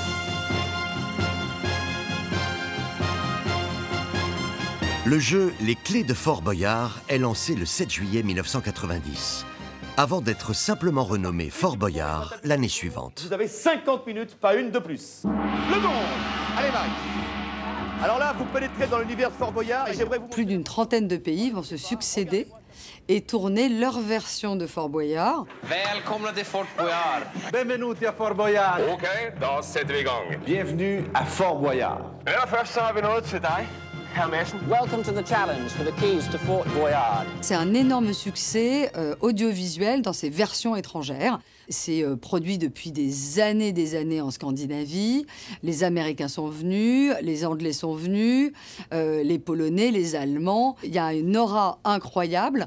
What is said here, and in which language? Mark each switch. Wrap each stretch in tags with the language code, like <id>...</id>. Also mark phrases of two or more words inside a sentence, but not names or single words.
<fr>Le jeu Les Clés de Fort Boyard est lancé le 7 juillet 1990, avant d'être simplement renommé Fort Boyard l'année suivante. Vous avez 50 minutes, pas une de plus. Le monde! Allez, Marie. Alors là, vous pénétrez dans l'univers de Fort Boyard et j'aimerais vous... Plus d'une trentaine de pays vont se succéder et tourner leur version de Fort Boyard.</fr> <sv>Välkomna till Fort Boyard.</sv> <it>Benvenuti à Fort Boyard.</it> <sv>Okej, då sätter vi igång.</sv> <fr>Bienvenue à Fort Boyard.</fr> <sv>Ja, först så har vi något till dig, herr Madsen.</sv> <en>Welcome to the challenge for the keys to Fort Boyard.</en> <fr>C'est un énorme succès audiovisuel dans ses versions étrangères. C'est produit depuis des années en Scandinavie. Les Américains sont venus, les Anglais sont venus, les Polonais, les Allemands. Il y a une aura incroyable.</fr>